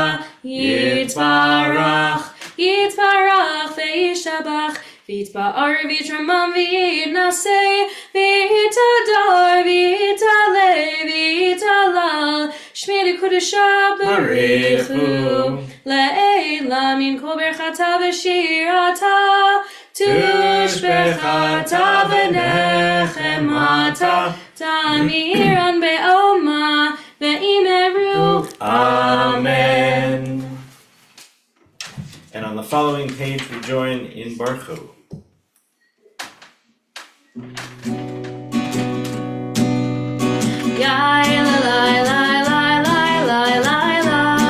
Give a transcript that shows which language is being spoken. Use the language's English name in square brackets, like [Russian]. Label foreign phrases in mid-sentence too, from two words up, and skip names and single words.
[Aramaic] יתברך יתברך וישתבח ויתפאר ויתרומם ויתנשא ויתהדר ויתעלה ויתהלל שמה דקודשא בריך הוא לעלא מן כל ברכתא ושירתא תשבחתא ונחמתא דאמירן בעלמא ואמרו Amen. [English] And on the following page we join in Baruch. Yai la la la la la la la la